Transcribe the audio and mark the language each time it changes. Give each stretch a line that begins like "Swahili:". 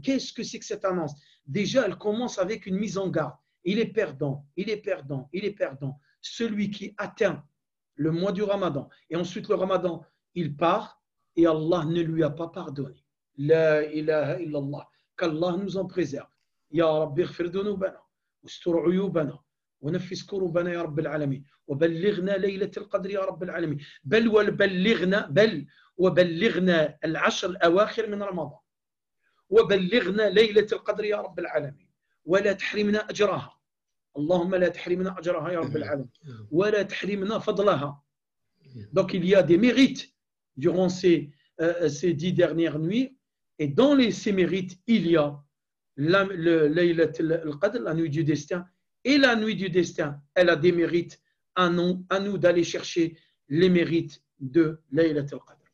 French: Qu'est-ce que c'est que cette annonce? Déjà, elle commence avec une mise en garde. Il est perdant, il est perdant, il est perdant. Celui qui atteint le mois du Ramadan et ensuite le Ramadan, il part et Allah ne lui a pas pardonné. La ilaha illallah. Qu'Allah nous en préserve.
Arabic: Ya Rabbi ighfir dunubana, ustur uyubana, ونفس كروبنا يا رب العالمين وبلغنا ليلة القدر يا رب العالمين بل وبلغنا العشر الأواخر من رمضان وبلغنا ليلة القدر يا رب العالمين ولا تحرمنا أجرها اللهم لا تحرمنا أجرها يا رب العالمين ولا تحرمنا فضلها.
French: Donc il y a des mérites durant ces 10 dernières nuits et dans ces mérites il y a Laylat al-Qadr, la nuit du destin. Et la nuit du destin, elle a des mérites à nous d'aller chercher les mérites de Laylat al-Qadr.